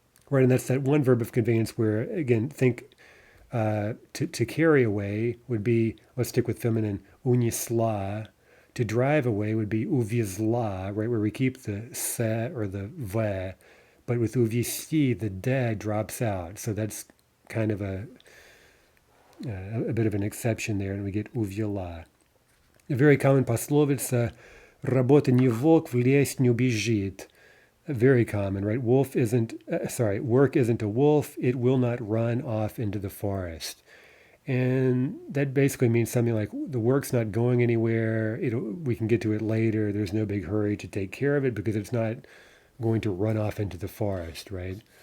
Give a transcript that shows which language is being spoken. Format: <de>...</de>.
<en>Right, and that's that one verb of conveyance where, again, think to carry away would be, let's stick with feminine, унесла. To drive away would be увезла, right, where we keep the se or the ve. But with увести, the de drops out. So that's kind of a bit of an exception there, and we get увела. A very common</en> <ru>пословица «Работа не волк, в лес не убежит».</ru> <en>Very common, right? Work isn't a wolf. It will not run off into the forest. And that basically means something like the work's not going anywhere. We can get to it later. There's no big hurry to take care of it because it's not going to run off into the forest, right?</en>